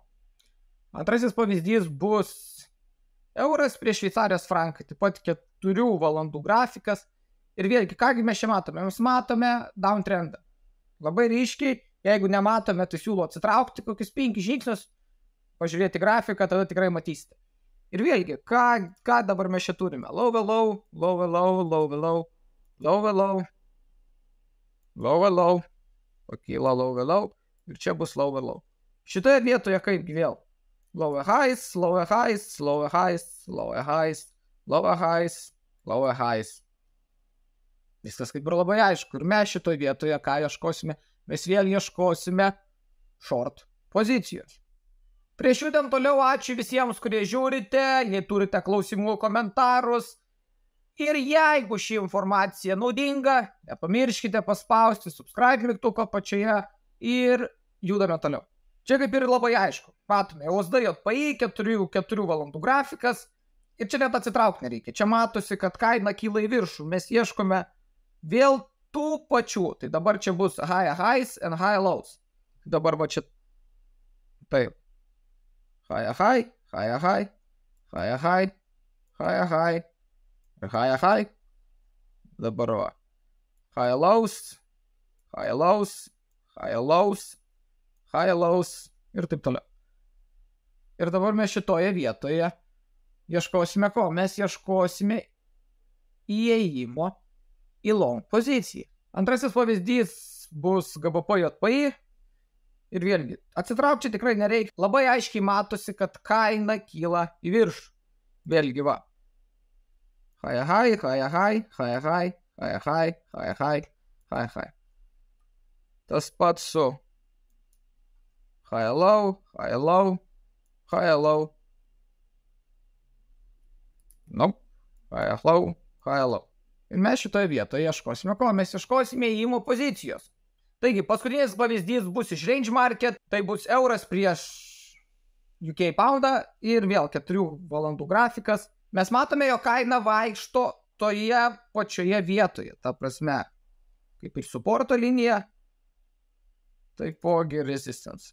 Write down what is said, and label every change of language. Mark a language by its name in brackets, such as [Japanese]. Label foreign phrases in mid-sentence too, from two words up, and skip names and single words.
[Lithuanian] Antrasis pavyzdys bus euras prieš šveicarijos franką, taip pat 4 valandų grafikas. Ir vėlgi, kągi mes čia matome? Mes matome downtrendą. Labai ryškiai, jeigu nematome, tai siūlau atsitraukti kokius 5 žingsnius pažiūrėti grafiką, tada tikrai matysite. Ir vėlgi, ką dabar mes čia turime? [English] Low, low, low, low, low, low, low, low, low, low, pakyla low, low, ir čia bus low, low. [Lithuanian] Šitoje vietoje kaip vėl? [English] Low highs, low highs, low highs, low highs, low highs, low highs. [Lithuanian] Viskas kaip ir labai aišku. Ir mes šitoje vietoje ką ieškosime? Mes vėl ieškosime short pozicijos. Prieš judant toliau, ačiū visiems, kurie žiūrite, jei turite klausimų, komentarus. Ir jeigu ši informacija naudinga, nepamirškite paspausti subscribe mygtuko apačioje ir judame toliau. Čia kaip ir labai aišku. Matome, USD JPY 4 valandų grafikas ir čia net atsitraukti nereikia. Čia matosi, kad kaina kyla į viršų. Mes ieškome vėl tų pačių. Tai dabar čia bus [English] high highs and high lows. [Lithuanian] Dabar va čia taip. [English] High high, high high, high high, high high, high high. [Lithuanian] Dabar va. [English] High lows, high lows, high lows, high lows [Lithuanian] ir taip toliau. Ir dabar mes šitoje vietoje ieškosime ko? Mes ieškosime įėjimo į long poziciją. Antrasis pavyzdys bus GBP JPY. Ir vėlgi, atsitraukti tikrai nereikia. Labai aiškiai matosi, kad kaina kyla į viršų. Vėlgi va. [English] High high, high high, high high, high high, high high, high high. [Lithuanian] Tas pats su [English] high low, high low, high low. Nope. High low, high low. [Lithuanian] Ir mes šitoje vietoje ieškosime ko? Mes ieškosime įėjimo pozicijos. Taigi, paskutinis pavyzdys bus iš Range Market, tai bus euras prieš UK poundą ir vėl 4 valandų grafikas. Mes matome, jo kaina vaikšto toje pačioje vietoje, ta prasme, kaip ir supporto linija, taipogi resistance.